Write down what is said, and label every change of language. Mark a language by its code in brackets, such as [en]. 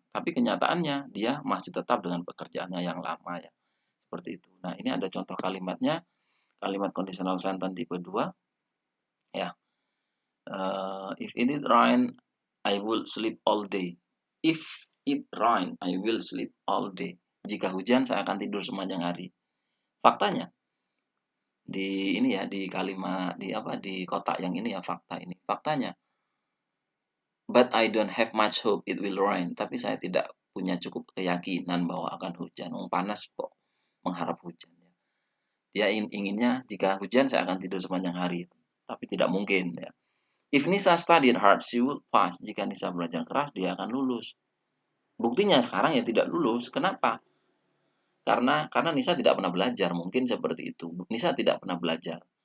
[id] Tapi kenyataannya dia masih tetap dengan pekerjaannya yang lama ya. Seperti itu. Nah, ini ada contoh kalimatnya. Kalimat conditional sentence tipe 2 ya. [en] If it rain, I will sleep all day. If it rain, I will sleep all day. [id] Jika hujan, saya akan tidur sepanjang hari. Faktanya di kalimat di kotak yang ini ya, fakta ini. [en] Faktanya, but I don't have much hope it will rain. [id] Tapi saya tidak punya cukup keyakinan bahwa akan hujan. Panas kok mengharap hujan. Dia inginnya jika hujan saya akan tidur sepanjang hari. Tapi tidak mungkin ya. [en] If Nisa studied hard, she would pass. [id] Jika Nisa belajar keras, dia akan lulus. Buktinya sekarang ya tidak lulus. Kenapa? karena Nisa tidak pernah belajar, mungkin seperti itu. Nisa tidak pernah belajar.